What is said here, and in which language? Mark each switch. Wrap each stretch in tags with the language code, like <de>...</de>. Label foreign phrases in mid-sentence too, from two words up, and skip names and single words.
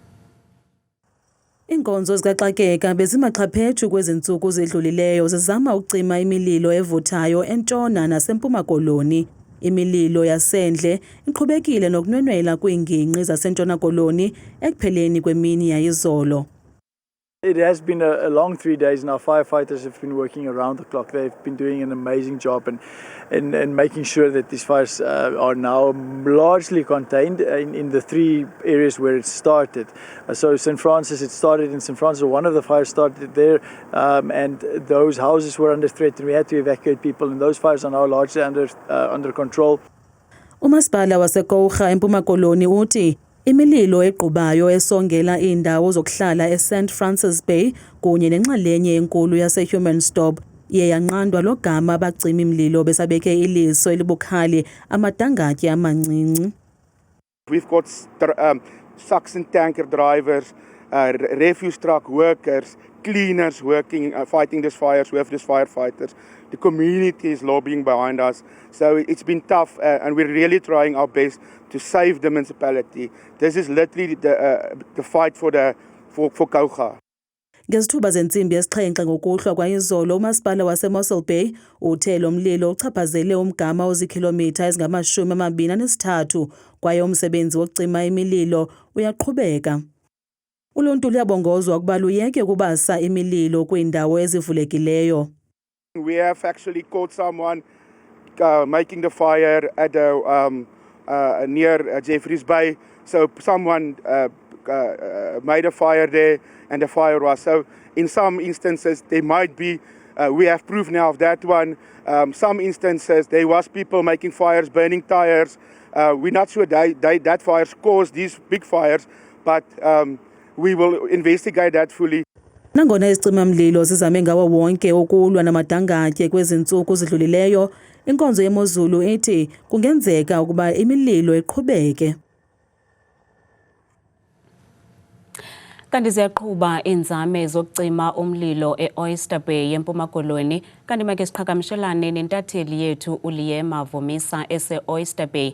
<xh>Iinkonzo zikaxakeka bezimaxhaphetshu kwezi ntsuku zidlulileyo zizama ukucima imililo evuthayo entshona nasempuma koloni. Imililo yasendle iqhubekile nokunwenwela kwiingingqi zasentshona koloni ekupheleni kwemini yayizolo.</xh> <en>It has been a long 3 days now. Firefighters have been working around the clock. They've been doing an amazing job and making sure that these fires are now largely contained in the 3 areas where it started. So St. Francis, it started in St. Francis. One of the fires started there and those houses were under threat and we had to evacuate people, and those fires are now largely under control.</en> <xh>Umasipala waseKouga empuma koloni uthi imililo equbayo esongela iindawo zokuhlala eSt Francis Bay kunye nenxalenye enkulu yaseHumansdorp iye yanqandwa logama abacima imililo besabeke iliso elibukhali amadangatye amancinci.</xh> <en>We've got suction tanker drivers, refuse truck workers, cleaners working, fighting these fires. We have these firefighters. The community is lobbying behind us. So it's been tough and we're really trying our best to save the municipality. This is literally the fight for Kouga.</en> <xh>Ngezithuba zentsimbi yesixhenxe ngokuhlwa kwayizolo umasipala waseMossel Bay uthe lo mlilo uchaphazele umgama ozikhilomitha ezingama-23 kwaye umsebenzi wokucima imililo uyaqhubeka. Uluntu luyabongozwa ukuba luyeke ukubasa imililo kwiindawo ezivulekileyo.</xh> <en>We have actually caught someone making the fire at near Jeffreys Bay. So someone made a fire there and the fire was. So in some instances there might be, we have proof now of that one. Some instances there was people making fires, burning tires. We're not sure that fires caused these big fires, but we will investigate that fully.</en> <xh>Nangona izicima-mlilo zizame ngawo wonke ukulwa namadangatye kwezi ntsuku zidlulileyo, inkonzo yemozulu ithi kungenzeka ukuba imililo iqhubeke. Kanti ziyaqhuba iinzame zokucima umlilo e-Oyster Bay yempuma koloni, kanti make siqhagamshelane nentatheli yethu uLiema Vumisa ese-Oyster Bay.</xh>